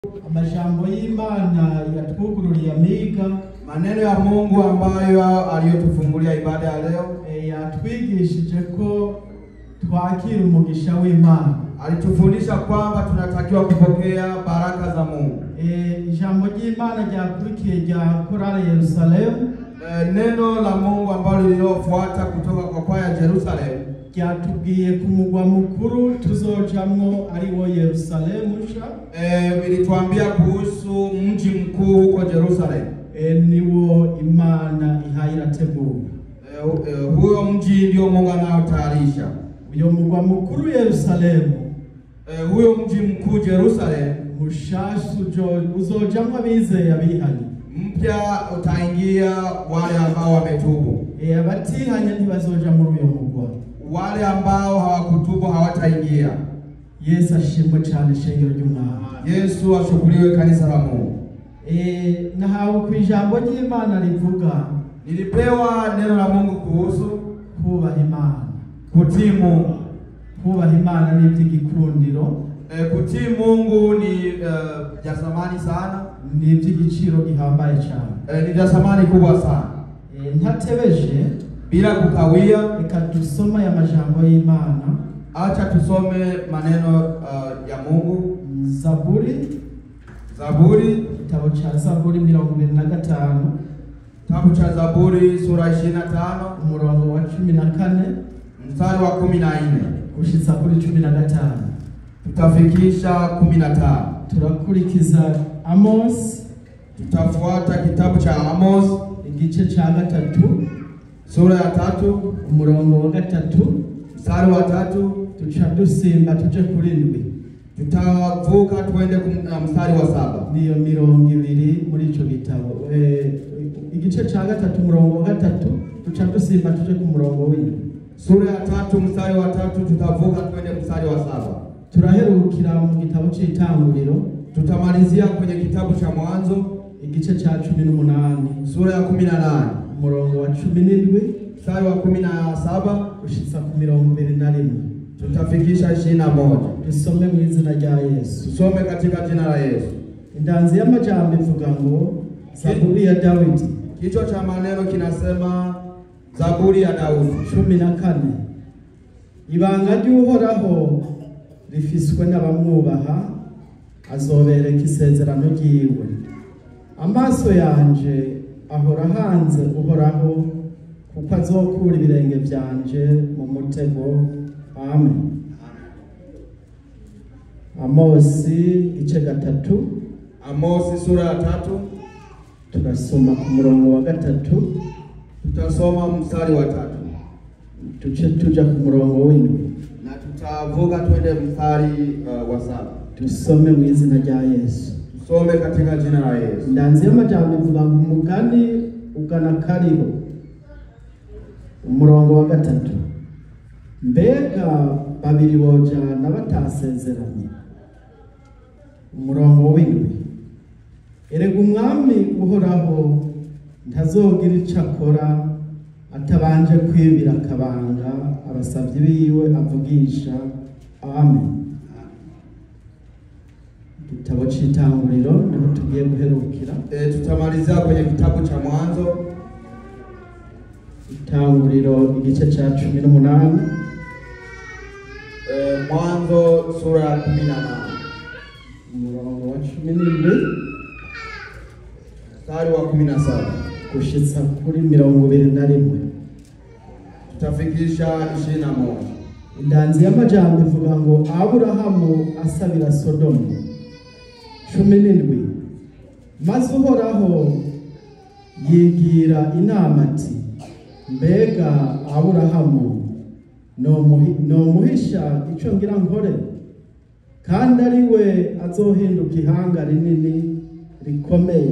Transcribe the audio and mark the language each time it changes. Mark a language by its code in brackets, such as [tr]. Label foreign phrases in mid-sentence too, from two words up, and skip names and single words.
[rn] Majambo y'Imana yatwugururiye amiga, [sw] maneno ya Mungu ambayo aliyotufungulia ibada ya leo, [rn] yatwigishije ko twakira umugisha w'Imana. [sw] Alitufundisha kwamba tunatakiwa kupokea baraka za Mungu. [rn] Ijambo ry'Imana ryakurikiye rya Korale Yerusalemu, [sw] neno la Mungu ambalo lililofuata kutoka kwa kwaya Jerusalem [rn] ryatubwiye ku mugwa mukuru tuzojamwo ari wo Yerusalemu sha. [sw] Bilituambia kuhusu mji mkuu huko Jerusalem. [rn] Niwo Imana ihayirategura. [sw] Huyo mji ndio Mungu anaotayarisha. [rn] Uyo mugwa mukuru Yerusalemu, [sw] huyo mji mkuu Jerusalem [rn] mushashu uzojamwo abizeye abihanye. [sw] Mpya utaingia wale ambao wametubu. [rn] Abatihanye ntibazoja muri uyo mugwa. [sw] Wale ambao hawakutubu hawataingia. [rn] Yesu ashimwe cyane shengero ry'Umwami. [sw] Yesu ashukuriwe kanisa la Mungu. [rn] Nahawe ku ijambo ry'Imana rivuga, [sw] nilipewa neno la Mungu kuhusu [rn] kubaha Imana. [sw] Kutii Mungu. [rn] Kubaha Imana ni iby'igikundiro. [sw] Kutii Mungu ni vya thamani sana, [rn] ni iby'igiciro gihambaye cyane. [sw] Ni vya thamani kubwa sana. [rn] Ntatebeje [sw] bila kukawia, [rn] reka dusoma ya majambo y'Imana. [sw] Acha tusome maneno ya Mungu. [rn] Zaburi, [sw] kitabu cha Zaburi 25. Kitabu cha Zaburi sura 25 [rn] umurongo wa 14 [sw] mstari wa 14 [rn] kushitsa kuri 15. [sw] Tutafikisha 15. [rn] Turakurikiza Amos. [sw] Tutafuata kitabu cha Amos [rn] igice cha 3 [sw] sura ya 3 [rn] umurongo wa 3 [sw] mstari wa 3. [rn] Tuca dusimba tuje kuri 7. [sw] Tutavuka tuende mstari wa 7. [rn] Niyo mirongo 2 muri ico gitabo. Igice cha 3 umurongo wa 3 tuca dusimba tuje ku murongo w'indwi. [sw] Sura ya 3 mstari wa 3 tutavuka twende mstari wa 7. [rn] Turaherukira mu gitabo cy'Itanguriro. [sw] Tutamalizia kwenye kitabu cha Mwanzo [rn] igice cha 18 [sw] sura ya 18 [rn] umurongo wa 17 [sw] mstari wa 17 [rn] ushitsa ku mirongo 21. [sw] Tutafikisha 21. [rn] Tusome mu izina rya Yesu. [sw] Tusome katika jina la Yesu. [rn] Indanzi y'amajambo ivuga ngo Zaburi ya Dawidi. [sw] Kichwa cha maneno kinasema Zaburi ya Daudi 14. [rn] Ibanga ry'Uhoraho rifiswe n'abamwubaha, azobereka isezerano ryiwe. Amaso yanje ahora hanze Uhoraho, kuko azokura ibirenge byanje mu mutego. Amen. Amosi igice 3. [sw] Amosi sura ya 3 [rn] turasoma ku murongo wa 3. [sw] Tutasoma mstari wa 3. [rn] Tuja ku murongo w'indwi [sw] na tutavuka twende mstari wa 7. [rn] Tusome mu izina rya Yesu. [sw] Tusome katika jina la Yesu. [rn] Ndanze y'amajambo ivuga ngo umugani ugana kariho. Umurongo wa 3. Mbega babiri bojana batasezeranye. Umurongo w'indwi. Erega umwami Uhoraho ntazogira icakora atabanje kwibira akabanga abasavyi biwe avugisha. Amen. Kitabu c'Itanguriro niho tugiye guherukira. [sw] Tutamalizia kwenye kitabu cha Mwanzo. [rn] Itanguriro igice cha 18. [sw] Mwanzo sura ya 18 [rn] umurongo wa 17 [sw] mstari wa 17 [rn] kushitsa kuri 21. [sw] Tutafikisha 21. [rn] Indanzi y'amajambo ivuga ngo Aburahamu asabira Sodomu. 17. Maze Uhoraho yigira inama ati, mbega Aburahamu no muhisha ico ngira nkore, kandi ari we azohinduka ihanga rinini rikomeye.